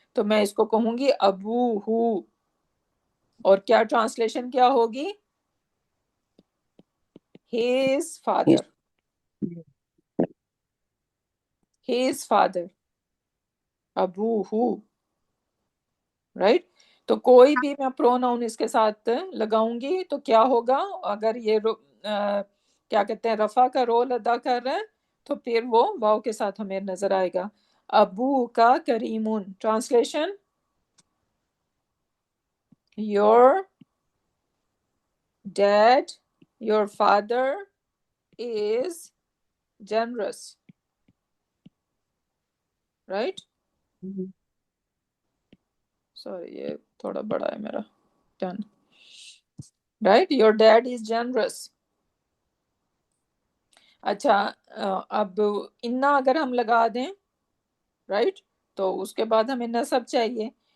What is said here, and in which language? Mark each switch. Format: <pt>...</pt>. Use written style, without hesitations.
<ur>تو میں اس کو کہوں گی ابو ہو، اور کیا ٹرانسلیشن کیا ہوگی؟</ur> <en>his father، his father،</en> <ur>ابو ہو، رائٹ. تو کوئی بھی میں پروناؤن اس کے ساتھ لگاؤں گی تو کیا ہوگا؟ اگر یہ کیا کہتے ہیں رفع کا رول ادا کر رہے ہیں تو پھر وہ واو کے ساتھ ہمیں نظر آئے گا.</ur> <ar>ابو کا کریمون. ٹرانسلیشن</ar> <en>your dad, your father is generous, right?</en> <ur>Sorry, یہ تھوڑا بڑا ہے میرا.</ur> <en>Done. Right? Your dad is generous.</en> <ur>اچھا اب انا اگر ہم لگا دیں رائٹ تو اس کے بعد ہمیں نصب چاہیے.</ur>